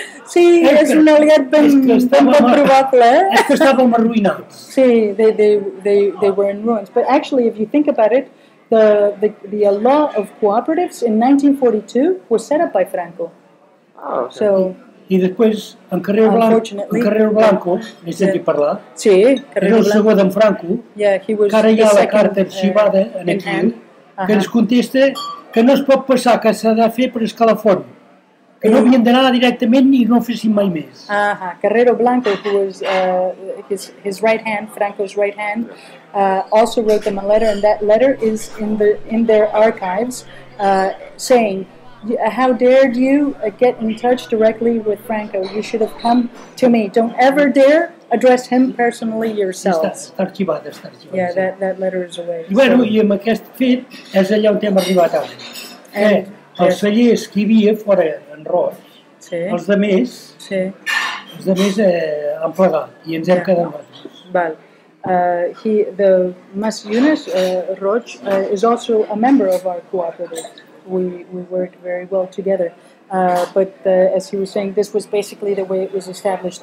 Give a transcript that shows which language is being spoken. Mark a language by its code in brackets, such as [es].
[ca] Sí, és un aliat ben probable. És que estàvem arruïnats. [en] Sí, they were in ruins. But actually, if you think about it, the law of cooperatives in 1942 was set up by Franco. Oh, okay. So, [ca] I després, en Carrero Blanco, n'he sentit parlar, era el segon d'en Franco, que ara hi ha la carta arxivada aquí, que ens contesta que no es pot passar, que s'ha de fer per escalafon, que no havien d'anar directament i no fessin mai més. [en] Carrero Blanco, who was his right hand, Franco's right hand, also wrote them a letter, and that letter is in their archives, saying, how dared you get in touch directly with Franco? You should have come to me. Don't ever dare address him personally yourselves. [ca] Està arxivat, està arxivat. [en] Yeah, that letter is away. [ca] I bueno, i amb aquest fet és allà on hem arribat ara. Els cellers que hi havia fora en Roig, els demés han plegat i ens hem quedat nosaltres. Val. [en] The Mas Yunus Roig is also a member of our cooperative. We work very well together. But as he was saying, this was basically the way it was established.